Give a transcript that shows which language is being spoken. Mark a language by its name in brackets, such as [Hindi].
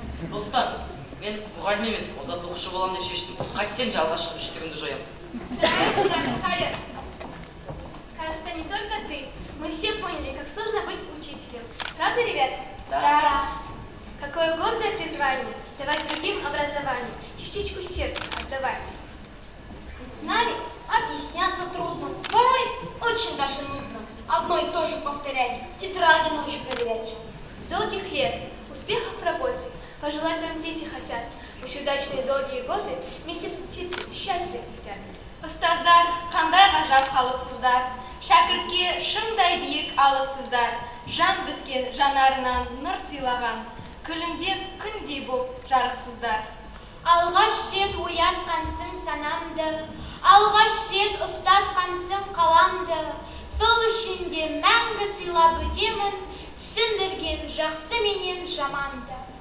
[Kazakh] Достар, мен мұғалім емес, озат оқушы боламын деп шештім. Қайтсем же алғашқы үштігімді жоям. [Russian] Хайер. Кажется, не только ты. Мы все поняли, как сложно быть учителем. Правда, ребят? Да. Какое гордое призвание давать другим образование, частичку сердца отдавать. С нами объясняться трудно, порой очень даже нудно. Одно и то же повторять, тетради ночью проверять. Долгих лет, успехов в работе пожелать вам дети хотят. Пусть удачные долгие годы вместе с птицей счастья хотят. [Kazakh] Ұстаздар, қандай ғажап халықсыздар, шәкіртке шыңдай биік алыпсыздар, жан біткен жанарынан нұр сыйлаған, күлімдеп күндей боп жарықсыздар. Алғаш рет оятқансың санамды, алғаш рет ұстатқансың қаламды, сол үшін де мәңгі сыйлап өтемін, түсіндірген жақсы менен жаманды.